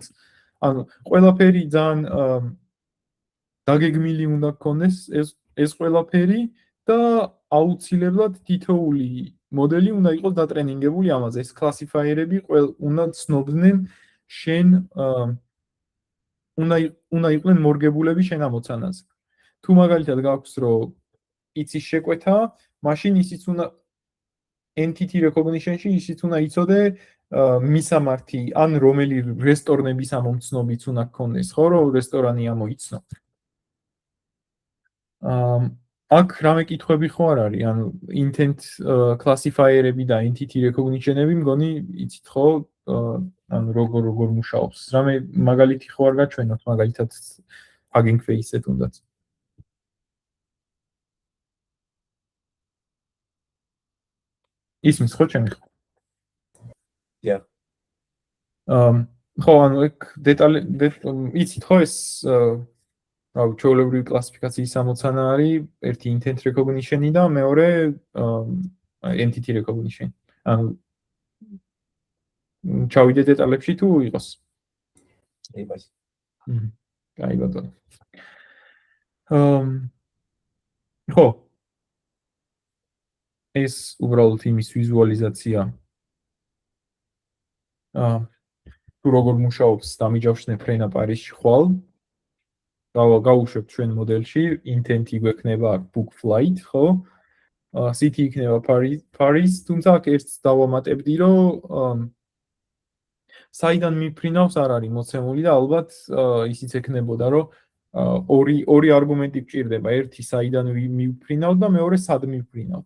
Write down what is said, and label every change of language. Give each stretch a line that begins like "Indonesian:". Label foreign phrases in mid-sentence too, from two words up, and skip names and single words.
Georgian: ანუ ყველაფერი ძალიან დაგეგმილი უნდა გქონდეს ეს ყველაფერი და აუცილებლად თითოეული მოდელი უნდა იყოს დატრენინგებული ამაზე. ეს კლასიფაიერები უნდა ცნობდნენ შენ უნდა იყვნენ მორგებულები შენ ამოცანაზე. თუ მაგალითად გაქვს რომ იცის შეკვეთა, მაშინ ისიც უნდა
English: entity recognition-ში
Georgian: ისიც უნდა იცოდე მისამართი, ან რომელი რესტორნების ამომცნობიც უნდა გქონდეს, ხო, რომ რესტორანი ამოიცნო. აქ რამე კითხვები ხო არ არის, ანუ
English: intent classifier-ები
Georgian: და
English: entity recognition-ები
Georgian: მგონი იცით ხო, ანუ როგორ მუშაობს. რამე მაგალითი ხო არ გაჩვენოთ, მაგალითად Hugging Face-ზე თუნდაც. ისმის ხო ჩემი ხო?
English: Yeah.
Georgian: ხო, ანუ ეგ დეტალი იცით ხო ეს რავი, ჩვეულებრივი კლასიფიკაციის ამოცანა არის ერთი
English: intent recognition-ი
Georgian: და მეორე
English: entity recognition.
Georgian: ანუ ჩავიდე დეტალებში თუ იყოს? იმას. კაი ბატონო. ხო. ეს უბრალოდ იმის ვიზუალიზაცია. თუ როგორ მუშაობს დამიჯავშნე ფრენა პარიზში ხვალ. გავუშვებ ჩვენ მოდელში, intent-ი გვექნება
English: book flight,
Georgian: ხო? city იქნება Paris, თუმცა აქ ერთს დავამატებდი, რომ საიდან მიფრინავს არ არის მოცემული და ალბათ ისიც ექნებოდა, რომ ორი არგუმენტი გჭირდება, ერთი საიდან მიფრინავთ და მეორე სად მიფრინავთ.